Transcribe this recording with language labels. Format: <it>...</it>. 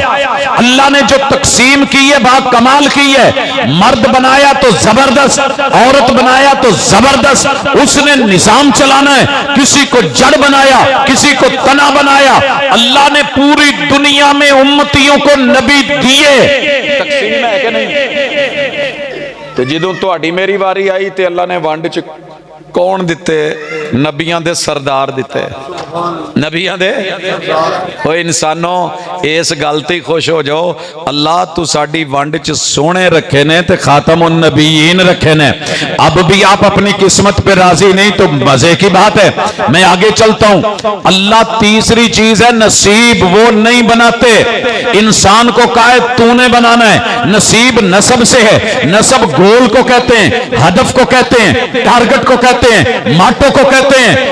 <ur>اللہ نے جو تقسیم کی ہے با کمال کی ہے. مرد بنایا تو زبردست, عورت بنایا تو زبردست, اس نے نظام چلانا ہے. کسی کو جڑ بنایا, کسی کو تنا بنایا. اللہ نے پوری دنیا میں امتیوں کو نبی دیے. تقسیم ہے کہ نہیں؟</ur> <pa>تو جدوں تہاڈی میری واری آئی تے اللہ نے ونڈ چ کون دیتے؟ نبیاں دے سردار دیتے, نبیاں دے. او انسانوں اس گل تے خوش ہو جاؤ, اللہ تو ساڈی ونڈ چ سونے رکھے نے تے خاتم النبیین رکھے نے.</pa> <ur>اب بھی آپ اپنی قسمت پہ راضی نہیں تو مزے کی بات ہے. میں آگے چلتا ہوں. اللہ تیسری چیز ہے نصیب, وہ نہیں بناتے. انسان کو کہا ہے تو نے بنانا ہے. نصیب نسب سے ہے. نسب گول کو کہتے ہیں, ہدف کو کہتے ہیں, ٹارگٹ کو کہتے ہیں, ماٹو کو کہتے ہیں.</ur>